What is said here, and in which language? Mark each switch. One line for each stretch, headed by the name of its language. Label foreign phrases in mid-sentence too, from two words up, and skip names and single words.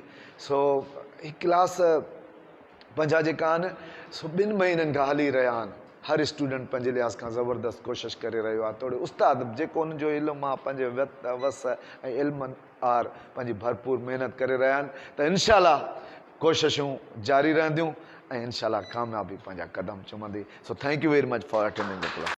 Sindhi: सो हीअ क्लास पंहिंजा जेका आहिनि सो 2 महीननि खां हली रहिया आहिनि। हर स्टूडेंट पंहिंजे लिहाज़ खां ज़बरदस्त कोशिशि करे रहियो आहे। थोरे उस्ताद जेको हुनजो इल्मु आहे पंहिंजे वस ऐं इल्मनि आर पंहिंजी भरपूर महिनत करे रहिया आहिनि त इनशाला कोशिशूं जारी रहंदियूं ऐं इनशाला कामयाबी पंहिंजा कदम चुमंदी।
English: so thank you very much for attending the class.